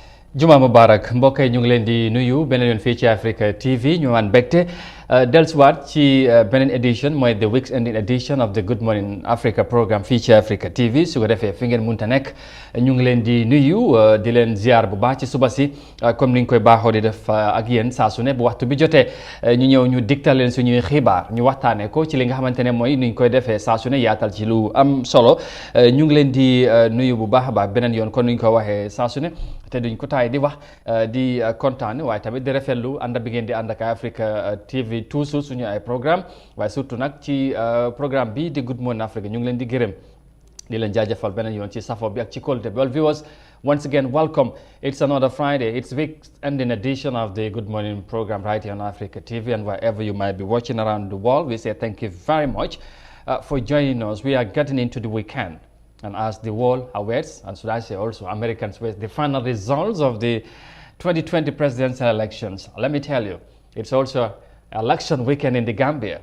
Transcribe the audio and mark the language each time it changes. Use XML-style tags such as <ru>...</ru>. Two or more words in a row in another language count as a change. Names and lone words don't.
<wo>Juma Mubarak mbokk yi ñu ngi leen di nuyu beneen yoon fii ci Africa TV ñu waan mbégte dellusiwaat ci beneen edition mooy</wo> <en>the week's ending edition of the Good Morning Africa programme</en> <wo>fii ci Africa TV su ko defee fi ngeen munta nekk ñu ngi leen di nuyu di leen ziar bu baax ci suba si comme ni ñu koy baaxoo di def ak yéen saa su ne bu waxtu bi jotee ñu ñëw ñu digtal leen suñuy xibaar ñu waxtaanee ko ci li nga xamante ne mooy ni ñu koy defee saa su ne yaatal ci lu am solo ñu ngi leen di nuyu bu baax a baax beneen yoon kon ni ñu ko waxee saa su ne te duñ ko taay di wax di kontaan waaye tamit di rafetlu ànd bi ngeen di ànd ak Africa TV toujours suñu ay programme waaye surtout nag ci programme bi di Good Morning Africa ñu ngi leen di gërëm di leen jaajëfal beneen yoon ci safo bi ak ci qualité bi.</wo> <en>Well viewers, once again welcome. It's another Friday. It's week ending edition of the Good Morning program right here on Africa TV, and wherever you might be watching around the world, we say thank you very much for joining us. We are getting into the weekend. And as the world awaits, and should I say also Americans wait the final results of the 2020 presidential elections, let me tell you, it's also election weekend in the Gambia.</en>